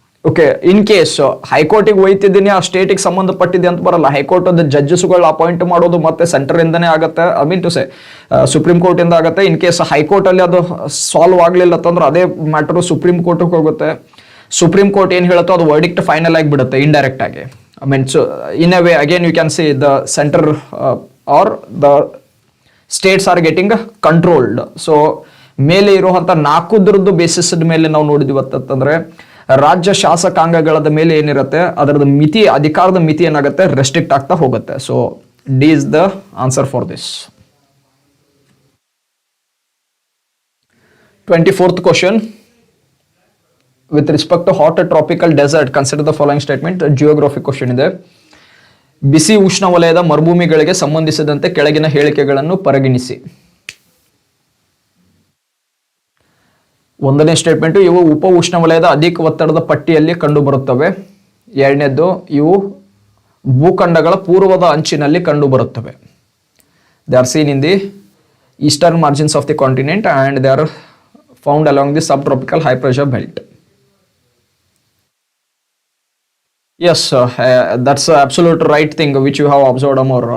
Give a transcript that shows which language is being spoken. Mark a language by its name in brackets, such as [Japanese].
[Kannada] Okay, in case ಹೈಕೋರ್ಟಿಗೆ ಒಯ್ತಿದ್ದೀನಿ ಆ ಸ್ಟೇಟಿಗೆ ಸಂಬಂಧಪಟ್ಟಿದೆ ಅಂತ ಬರಲ್ಲ. ಹೈಕೋರ್ಟ್ ಅದು ಜಡ್ಜಸ್ಗಳು ಅಪಾಯಿಂಟ್ ಮಾಡೋದು ಮತ್ತೆ ಸೆಂಟರ್ ಇಂದನೇ ಆಗುತ್ತೆ, [English] I mean to say [Kannada] supreme court ಇಂದ ಆಗುತ್ತೆ. ಇನ್ ಕೇಸ್ ಹೈಕೋರ್ಟ್ ಅಲ್ಲಿ ಅದು ಸಾಲ್ವ್ ಆಗ್ಲಿಲ್ಲ ಅಂತಂದ್ರೆ ಅದೇ ಮ್ಯಾಟರ್ ಸುಪ್ರೀಂ ಕೋರ್ಟ್ ಹೋಗುತ್ತೆ. ಸುಪ್ರೀಂ ಕೋರ್ಟ್ ಏನ್ ಹೇಳುತ್ತೋ ಅದು ವರ್ಡಿಕ್ಟ್ ಫೈನಲ್ ಆಗಿ ಬಿಡುತ್ತೆ ಇಂಡೈರೆಕ್ಟ್ ಆಗಿ. [English] I mean, so in a way, again, you can say the center or the states are getting controlled. [Kannada] So, ಮೇಲೆ ಇರುವಂತ ನಾಲ್ಕುದ್ರದ್ದು ಬೇಸಿಸ್ ಮೇಲೆ ನಾವು ನೋಡಿದ್ವಿ ಅಂತಂದ್ರೆ ರಾಜ್ಯ ಶಾಸಕಾಂಗಗಳದ ಮೇಲೆ ಏನಿರುತ್ತೆ ಅದರದ ಮಿತಿ, ಅಧಿಕಾರದ ಮಿತಿ ಏನಾಗುತ್ತೆ, ರೆಸ್ಟ್ರಿಕ್ಟ್ ಆಗ್ತಾ ಹೋಗುತ್ತೆ. [English] So D is the answer for this. 24th question. With respect to hot tropical desert, consider the following statement. Geography question ಇದೆ. [Kannada] ಬಿಸಿ ಉಷ್ಣವಲಯದ ಮರುಭೂಮಿಗಳಿಗೆ ಸಂಬಂಧಿಸಿದಂತೆ ಕೆಳಗಿನ ಹೇಳಿಕೆಗಳನ್ನು ಪರಿಗಣಿಸಿ. ಒಂದನೇ ಸ್ಟೇಟ್ಮೆಂಟ್, ಇವು ಉಪ ಉಷ್ಣವಲಯದ ಅಧಿಕ ಒತ್ತಡದ ಪಟ್ಟಿಯಲ್ಲಿ ಕಂಡುಬರುತ್ತವೆ. ಎರಡನೇದ್ದು, ಇವು ಭೂಖಂಡಗಳ ಪೂರ್ವದ ಅಂಚಿನಲ್ಲಿ ಕಂಡುಬರುತ್ತವೆ. [English] They are seen in the eastern margins of the continent and they are found along the sub tropical high pressure belt. Yes, that's the absolute right thing which you have observed, Amar.